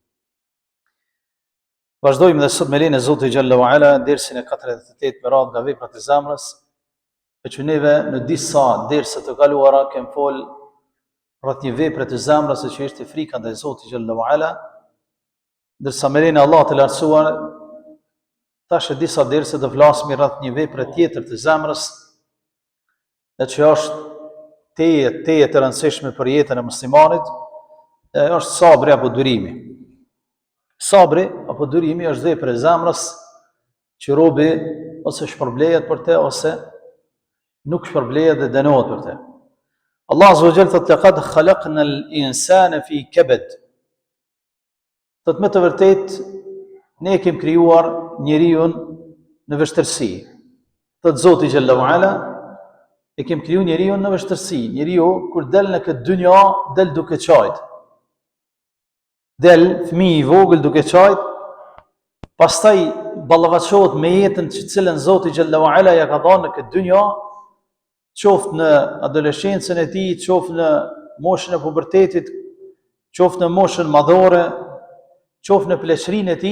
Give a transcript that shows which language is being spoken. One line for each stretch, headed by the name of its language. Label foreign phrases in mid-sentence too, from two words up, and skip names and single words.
Albanian: Vazhdojmë dhe sot me lejen e Zotit
Arabic: جل وعلا
Albanian: dersin e 48 me radhë nga veprat e zemrës, e që neve në disa derse të kaluara kem fol rreth një vepre të zemrës që është frika ndaj Zotit Gjalla wa Ala, ndërsa me lejen e Allahut të lartësuar tash disa derse do flasim rreth një vepre tjetër të zemrës, e që është teje e rëndësishme për jetën e muslimanit, është sabri apo durimi. Sabri apo durimi është vepër e zemrës që robi ose shpërblehet për te ose nuk shpërblehet dhe dënohet për te. Allah
Arabic: عز وجل
Albanian: thotë
Arabic: لقد خلقنا الإنسان في كبد.
Albanian: Thotë me të vërtet ne kemi krijuar njeriu në vështirësi. Thotë Zoti
Arabic: جل وعلا,
Albanian: e kemi krijuar njeriu në vështirësi. Njeriu kur del në këtë dynja, del duke qajt. Del fëmijë i vogël duke qajt, pastaj ballavaçohet me jetën që cilën Zoti
Arabic: جل وعلا
Albanian: ja ka dhënë në këtë dynja, qoftë në adoleshencën e tij, qoftë në moshën e pubertetit, qoftë në moshën madhore, qoftë në pleqërinë e tij.